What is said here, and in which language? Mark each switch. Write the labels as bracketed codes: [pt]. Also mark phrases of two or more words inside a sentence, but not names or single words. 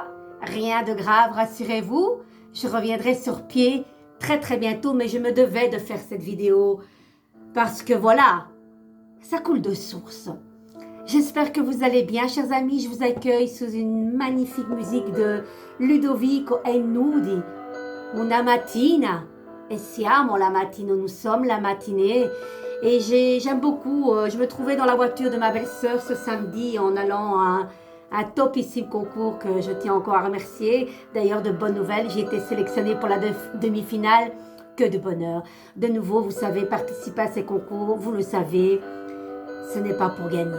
[fr] Rien de grave, rassurez-vous. Je reviendrai sur pied très bientôt, mais je me devais de faire cette vidéo parce que voilà, ça coule de source. J'espère que vous allez bien, chers amis. Je vous accueille sous une magnifique musique de Ludovico Einaudi. [it] Una mattina, e siamo la mattina, [fr] nous sommes la matinée. Et j'aime beaucoup, je me trouvais dans la voiture de ma belle-sœur ce samedi en allant à un topissime concours que je tiens encore à remercier. D'ailleurs, de bonnes nouvelles, j'ai été sélectionnée pour la demi-finale. Que de bonheur. De nouveau, vous savez, participer à ces concours, vous le savez, ce n'est pas pour gagner.